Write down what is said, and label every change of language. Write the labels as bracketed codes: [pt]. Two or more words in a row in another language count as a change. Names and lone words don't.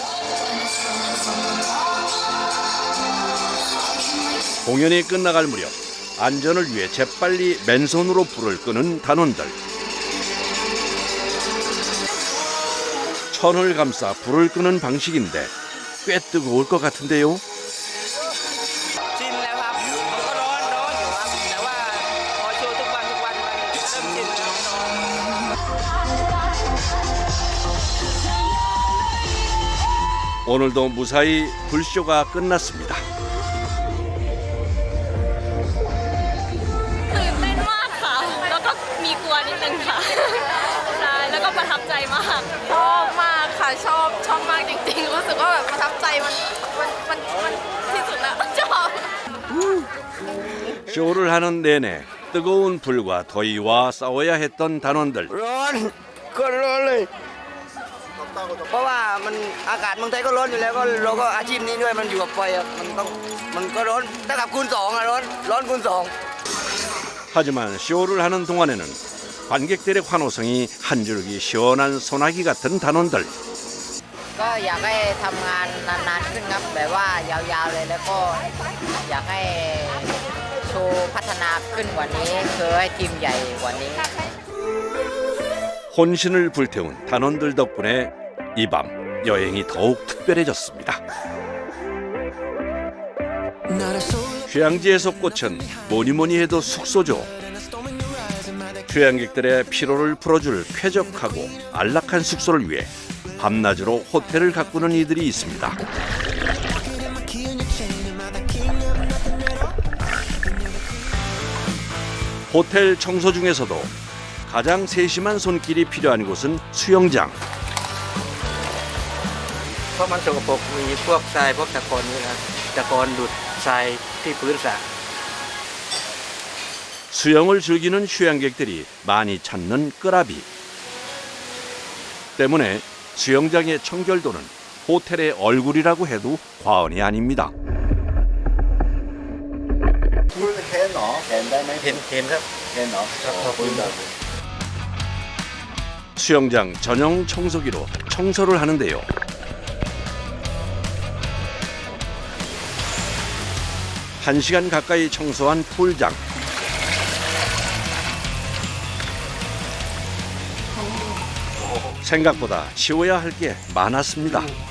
[ko] 공연이 끝나갈 무렵 안전을 위해 재빨리 맨손으로 불을 끄는 단원들. 천을 감싸 불을 끄는 방식인데 꽤 뜨거울 것 같은데요. [th] ชินแล้วครับมันก็ร้อนอยู่ครับแต่ว่าพอโชว์ทุกวันมันเริ่มชินแล้ว [ko] 오늘도 무사히 불쇼가 끝났습니다. [th] ตื่นเต้นมากค่ะแล้วก็มีกลัวนิดนึงค่ะใช่แล้วก็ประทับใจมากชอบมากค่ะชอบมากจริงๆรู้สึกว่าแบบประทับใจมันที่สุดแล้วชอบ [ko] 쇼를 하는 내내 뜨거운 불과 더위와 싸워야 했던 단원들. [th] ร้อนก็ร้อนเลยเพราะว่ามันอากาศเมืองไทยก็ร้อนอยู่แล้วก็เราก็อาชีพนี้ด้วยมันอยู่กับไฟอะมันก็ร้อนถ้ากับคูณ 2อะร้อนคูณ 2 [ko] 하지만 쇼를 하는 동안에는 관객들의 환호성이 한 줄기 시원한 소나기 같은 단원들. [th] ก็อยากให้ทำงานนานๆขึ้นครับแบบว่ายาวๆเลยแล้วก็อยากให้โชว์พัฒนาขึ้นกว่านี้คือให้ทีมใหญ่กว่านี้ [ko] 혼신을 불태운 단원들 덕분에 이 밤 여행이 더욱 특별해졌습니다. 휴양지에서 꽃은 뭐니뭐니 해도 숙소죠. 휴양객들의 피로를 풀어줄 쾌적하고 안락한 숙소를 위해 밤낮으로 호텔을 가꾸는 이들이 있습니다. 호텔 청소 중에서도 가장 세심한 손길이 필요한 곳은 수영장. [th] เพราะมันสกปรกมีพวกทรายพวกตะกอนนี่นะตะกอนดูดทรายที่พื้นสระ [ko] 수영을 즐기는 휴양객들이 많이 찾는 끄라비. 때문에 수영장의 청결도는 호텔의 얼굴이라고 해도 과언이 아닙니다. [th] เห็นเหรอเห็นได้ไหม เห็นครับ เห็นเหรอครับพื้นแบบ [ko] 수영장 전용 청소기로 청소를 하는데요. 한 시간 가까이 청소한 풀장. 생각보다 치워야 할 게 많았습니다.